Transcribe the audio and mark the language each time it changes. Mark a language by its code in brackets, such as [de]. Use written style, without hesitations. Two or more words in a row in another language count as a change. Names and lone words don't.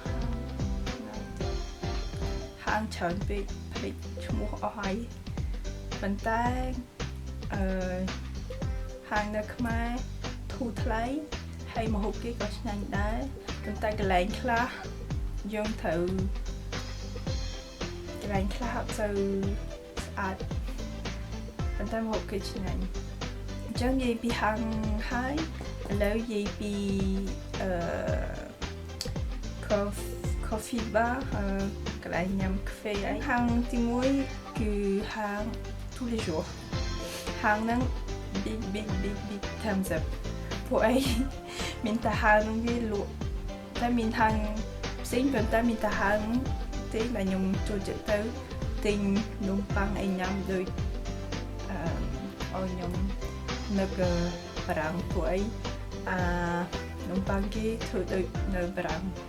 [km] ហាងច្រើនពេកភ្លេចឈ្មោះអស់ហើយប៉ុន្តែហាងនៅខ្មែរធូរថ្លៃហើយម្ហូបគេក៏ឆ្ងាញ់ដែរប៉ុន្តែកន្លែងខ្លះយើងត្រូវកន្លែងខ្លះអត់សូវស្អាតប៉ុន្តែម្ហូបគេឆ្ងាញ់អញ្ចឹងនិយាយពីហាងហើយឥឡូវនិយាយពី [en] coffee bar [km] កន្លែងញ៉ាំកាហ្វេហើយហាងទី1គឺហាង tous les jours ហាងហ្នឹង [en] big thumbs up [km] ពួកអីមានតែហាងហ្នឹងវាលក់តែមានហាងផ្សេងប៉ុន្តែមានតែហាងទេដែលខ្ញុំចូលចិត្តទៅទិញនំប៉័ងអីញ៉ាំដូចឲ្យខ្ញុំនឹកបារាំងពួកអីនំប៉័ងគេធ្វើដូចនៅបារាំង